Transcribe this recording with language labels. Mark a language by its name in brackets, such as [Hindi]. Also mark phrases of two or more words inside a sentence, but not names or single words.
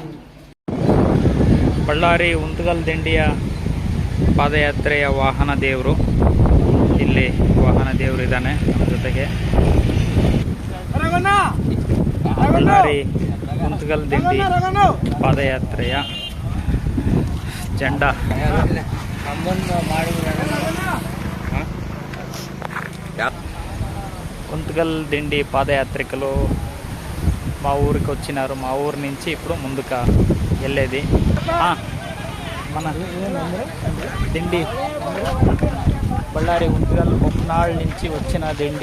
[Kannada] ಬಳ್ಳಾರಿ ಉಂತ್ಗಲ್ ದಿಂಡಿಯ ಪಾದಯಾತ್ರೆಯ ವಾಹನ ದೇವರು ಇಲ್ಲಿ. ವಾಹನ ದೇವರು ಇದ್ದಾನೆ ನಮ್ಮ ಜೊತೆಗೆ. ಬಳ್ಳಾರಿ ಉಂತ್ಗಲ್ ದಿಂಡಿ ಪಾದಯಾತ್ರೆಯ ಜೆಂಡಾ [Telugu] ఉన్త్గల్ దిండి పాదయాత్రికులు మా ఊరికి వచ్చినారు. మా ఊరు నుంచి ఇప్పుడు ముందుకు వెళ్ళేది మన దిండి బళ్ళారి ఉన్త్గల్ బొమ్మనాళ్ నుంచి వచ్చిన దిండి.